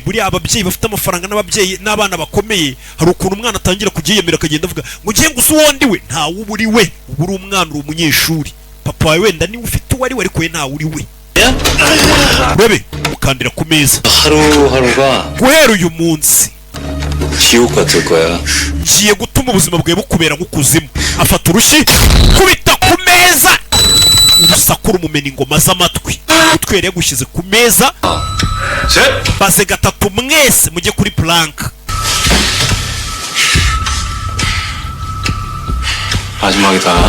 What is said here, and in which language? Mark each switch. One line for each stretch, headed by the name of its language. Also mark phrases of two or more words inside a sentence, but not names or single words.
Kinyarwanda: buriya ababyeyi bafite amafaranga n'ababyeyi n'abana bakomeye, hari ukuntu umwana atangira kujyiyemera akagenda avuga ngo ngiye gusa uwo ndi we. ntawe uba uri we, uba uri umwana, uri umunyeshuri. papa wawe wenda niwe ufite uwo ari we, ariko we ntawe uri we. urebe ukandira ku meza.
Korean: 하루하루가
Kinyarwanda: guhera uyu munsi
Korean: 지옥 같을 거야.
Kinyarwanda: ngiye gutuma ubuzima bwawe bukubera nk'ukuzimu. afata urushyi kubita ku meza, urusaku rumumena ingoma z'amatwi. utwere yagushyize ku meza.
Korean: 셋.
Kinyarwanda: baze gatatu mwese mujye kuri plank.
Korean: 마지막이다.